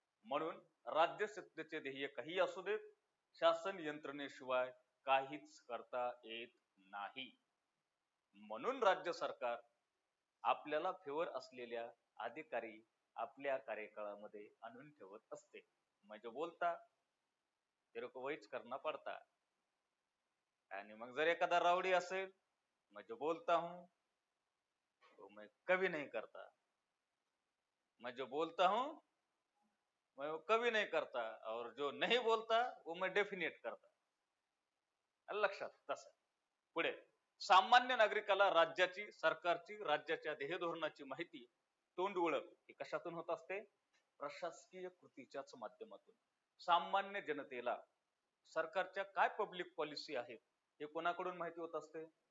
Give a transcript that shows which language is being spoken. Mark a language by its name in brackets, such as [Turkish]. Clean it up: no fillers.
[Marathi] म्हणून राज्य सत्तेचे ध्येय काही असू देत, शासन यंत्रणेशिवाय काहीच करता येत नाही. म्हणून राज्य सरकार आपल्याला फेवर असलेल्या अधिकारी आपल्या कार्यकाळामध्ये आणून ठेवत असते. [Hindi] म्हणजे बोलता तेरे को वहीच करना पडता. [Marathi] आणि मग जर एखादा रावडी असेल, [Hindi] मैं जो बोलता हूं तो मैं कभी नहीं करता, मैं जो बोलता हूं मैं वो कभी नहीं करता, और जो नहीं बोलता वो मैं डेफिनेट करता. [Marathi] लक्षात. तसं पुढे सामान्य नागरिकाला राज्याची, सरकारची, राज्याच्या ध्येय धोरणाची माहिती, तोंड ओळख ही कशातून होत असते? प्रशासकीय कृतीच्याच माध्यमातून. सामान्य जनतेला सरकारच्या काय पब्लिक पॉलिसी आहेत हे कोणाकडून माहिती होत असते?